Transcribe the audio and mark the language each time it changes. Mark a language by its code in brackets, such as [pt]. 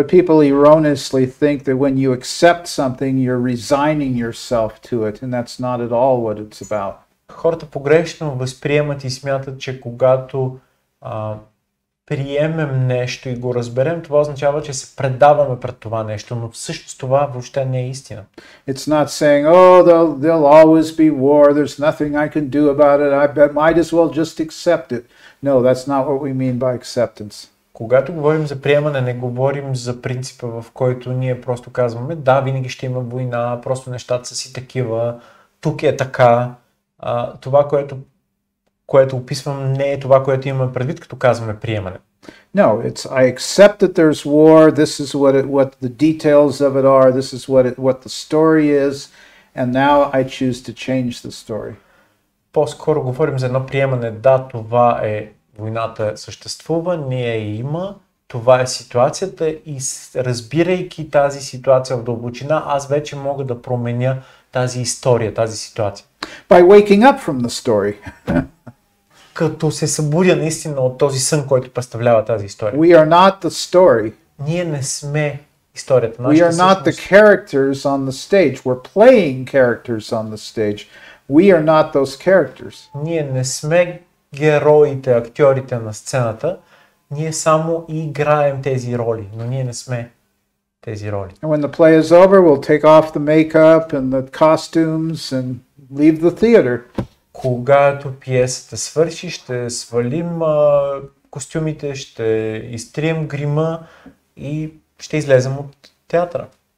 [en] But people erroneously think that when you accept something, you're resigning yourself to it, and that's not at all what it's about. [bg] Хората погрешно възприемат и смятат, че когато приемем нещо и го разберем, това означава, че се предаваме пред това нещо, но всъщност това въобще не е истина. [en] It's not saying, oh, there'll always be war, there's nothing I can do about it, I might as well just accept it. No, that's not what we mean by acceptance. [bg] Когато говорим за приемане, не говорим за принципа, в който ние просто казваме, да, винаги ще има война, просто нещата са си такива, тук е така. Това, което описвам, не е това, което имаме предвид, като казваме приемане. [en] No, it's I accept that there's war, this is what the details of it are, this is what the story is, and now I choose to change the story. [bg] По-скоро говорим за едно приемане, да, това е войната съществува, не я има, това е ситуацията и разбирайки тази ситуация в дълбочина, аз вече мога да променя тази история, тази ситуация. [en] By waking up from the story. [bg] Като се събудя наистина от този сън, който представлява тази история. [en] We are not the story. [bg] Ние не сме историята. [en] We are not the characters on the stage. We're playing characters on the stage. We are not those characters. [bg] Ние не сме героите, актьорите на сцената. Ние само играем тези роли, но ние не сме тези роли. [en] And when the play is over, we'll take off the makeup and the costumes and leave the theater. [bg] Когато пиесата свърши, ще свалим костюмите, ще изтрием грима и ще излезем от театъра.